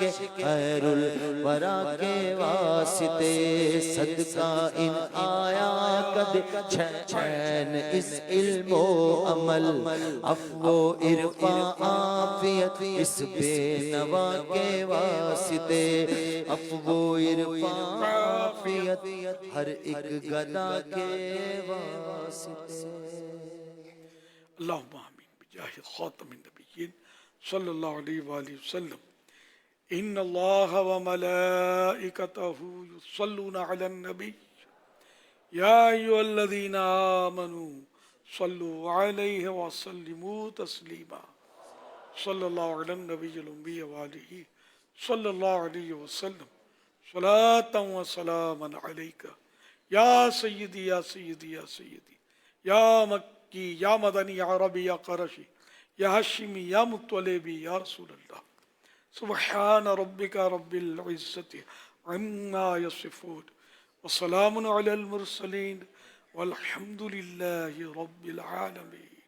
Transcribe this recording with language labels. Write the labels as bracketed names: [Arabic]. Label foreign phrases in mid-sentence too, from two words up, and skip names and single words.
[Urdu] خیر الوریٰ کے واسطے، صدقہ ان آیا کد چین اس علم و عمل، عفو و عرفاں عافیت اس بے نوا کے واسطے، عفو و عرفاں عافیت ہر ایک گدا کے واسطے. [Arabic] اللهم آمين بجاه خاتم النبيين صلى الله عليه وسلم. إن الله وملائكته يصلون على النبي يا أيها الذين آمنوا صلوا عليه و سلموا تسليما، صلى الله على النبي الأمي وآله صلى الله عليه وسلم، صلاة وسلاما عليك يا سيدي يا سيدي يا سيدي، يا مكي يا مدني يا عربي يا قرشي يا هاشمي يا مطلبي يا رسول الله. سبحان ربك رب العزة عما يصفون وسلام على المرسلين والحمد لله رب العالمين.